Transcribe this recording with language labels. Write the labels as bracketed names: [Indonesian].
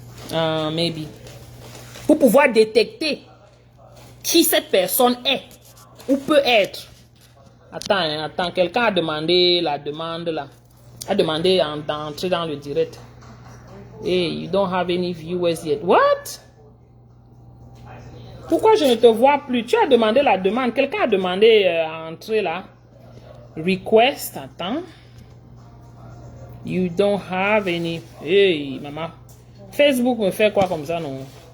[French] Maybe. Pour pouvoir détecter qui cette personne est ou peut être. Attends, quelqu'un a demandé la demande là. A demandé d'entrer dans le direct. [English] Hey, you don't have any viewers yet. What? [French] Pourquoi je ne te vois plus? Tu as demandé la demande. Quelqu'un a demandé à entrer là. [English] Request. Attends. You don't have any. Hey, maman. [French] Facebook me fait quoi comme ça, non?